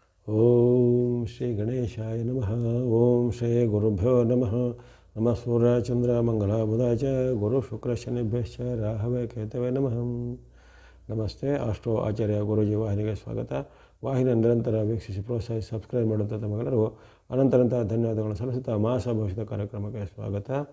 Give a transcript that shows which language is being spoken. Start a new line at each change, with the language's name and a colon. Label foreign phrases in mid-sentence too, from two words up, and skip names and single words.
Sanskrit: ಓಂ ಶ್ರೀ ಗಣೇಶಾಯ ನಮಃ. ಓಂ ಶ್ರೀ ಗುರುಭ್ಯೋ ನಮಃ. ನಮಃ ಸೂರ್ಯ ಚಂದ್ರ ಮಂಗಳ ಬುಧ ಚ ಗುರು ಶುಕ್ರ ಶನಿಭ್ಯಶ್ಚ ರಾಹವೇ ಕೇತವೇ ನಮಃ.
Kannada: ನಮಸ್ತೆ. ಆಸ್ಟ್ರೋ ಆಚಾರ್ಯ ಗುರೂಜಿ ವಾಹಿನಿಗೆ ಸ್ವಾಗತ. ವಾಹಿನಿಯ ನಿರಂತರ ವೀಕ್ಷಿಸಿ ಪ್ರೋತ್ಸಾಹಿಸಿ ಸಬ್ಸ್ಕ್ರೈಬ್ ಮಾಡುತ್ತಾ ತಮಗೆಲ್ಲರಿಗೂ ಅನಂತರಂತ ಧನ್ಯವಾದಗಳನ್ನು ಸಲ್ಲಿಸುತ್ತಾ ಮಾಸ ಭವಿಷ್ಯದ ಕಾರ್ಯಕ್ರಮಕ್ಕೆ ಸ್ವಾಗತ.